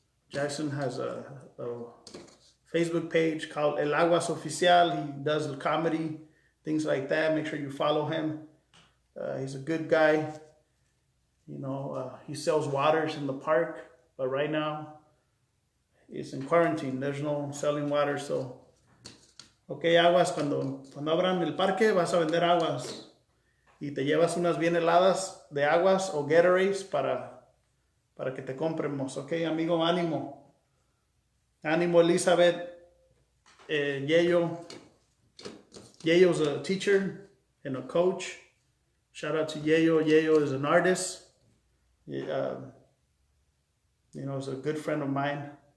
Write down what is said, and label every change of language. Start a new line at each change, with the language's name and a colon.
English: Jackson has a Facebook page called El Aguas Oficial. He does comedy, things like that. Make sure you follow him. He's a good guy. You know, he sells waters in the park, but right now it's in quarantine. There's no selling water, so okay,
Spanish: aguas, cuando abran el parque vas a vender aguas y te llevas unas bien heladas de aguas o Gatorades para que te compremos. Ok, amigo, ánimo. Ánimo, Elizabeth.
English: Yayo's a teacher and a coach. Shout out to Yayo. Yayo is an artist. You know, is a good friend of mine.